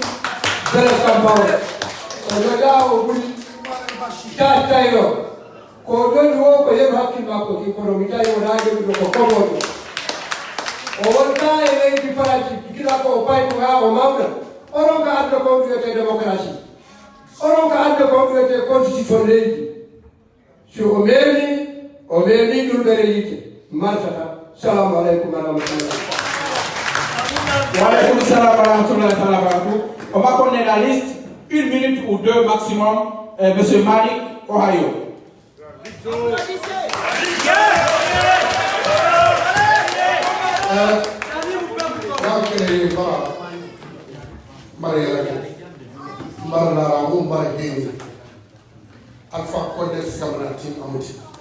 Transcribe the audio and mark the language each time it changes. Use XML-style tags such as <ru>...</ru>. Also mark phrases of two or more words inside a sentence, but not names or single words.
<ff>beles kam bawde o ñoƴa o ɓuri tattayro ko joni wo ko yeɓi hakkille makko ki kono mi tawi wona jogiɗo ko komoɗo o wonta e leydi faraji gila ko o payko ha o mawɗa onon ka ande ko wiyete démocratie onon ka ande ko wiyete constitution leydi so o memi ɗulɓere yite martata</ff> <ar>السلام عليكم ورحمة الله. وعليكم السلام ورحمة الله وبركاته.</ar> <fr>On va connaître la liste, 1 minute ou 2 maximum. Monsieur Malik, Ohio. Alpha Codex Cameroun Amuti.</fr>